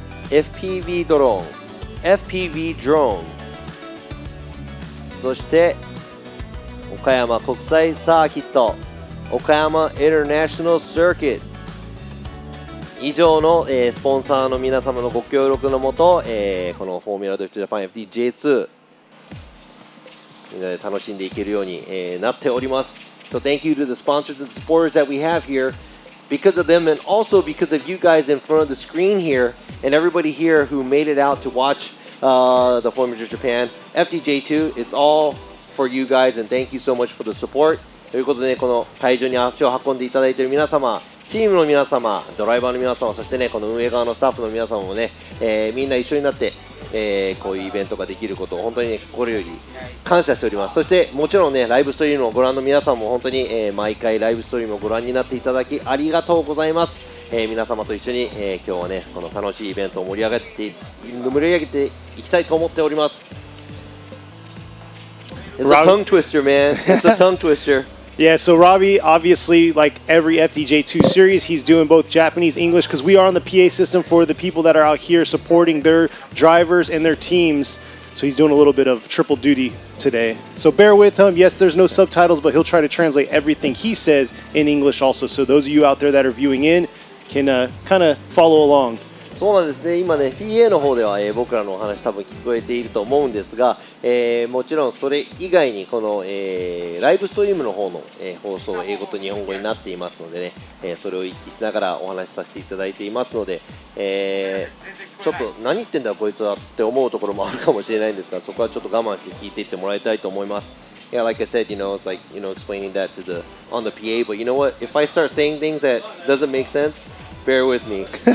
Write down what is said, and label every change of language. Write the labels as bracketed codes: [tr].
[ja] FPV ドローン、FPV ドローン、そして岡山国際サーキット、岡山インターナショナルサーキット、以上の、スポンサーの皆様のご協力のもと、このフォーミュラドリフトジャパン FDJ2 楽しんでいけるように、なっております。 [en] So thank you to the sponsors and supporters that we have here. Because of them and also because of you guys in front of the screen here and everybody here who made it out to watch the Formula of Japan FDJ2, it's all for you guys and thank you so much for the support. [ja] ということで、ね、この会場に足を運んでいただいている皆様、チームの皆様、ドライバーの皆様、そしてね、この運営側のスタッフの皆様もね、みんな一緒になって、こういうイベントができることを本当に、ね、心より感謝しております。そしてもちろんね、ライブストリームをご覧の皆さんも本当に、毎回ライブストリームをご覧になっていただきありがとうございます。皆様と一緒に、今日はね、この楽しいイベントを盛り上げていきたいと思っております。 [en] It's a tongue twister, man. It's a tongue twister. Yeah, so Robbie, obviously, like every FDJ2 series, he's doing both Japanese, English, because we are on the PA system for the people that are out here supporting their drivers and their teams. So he's doing a little bit of triple duty today. So bear with him. Yes, there's no subtitles, but he'll try to translate everything he says in English also. So those of you out there that are viewing in can kind of follow along. [ja] そうなんですね、今ね PA の方では、僕らのお話多分聞こえていると思うんですが、もちろんそれ以外にこの、ライブストリームの方の、放送英語と日本語になっていますのでね、それを一気しながらお話しさせていただいていますので、ちょっと何言ってんだこいつはって思うところもあるかもしれないんですが、そこはちょっと我慢して聞いていってもらいたいと思います。 [en] Yeah, like I said, you know, it's like, you know, explaining that to on the PA, but you know what, if I start saying things that doesn't make sense, bear with me.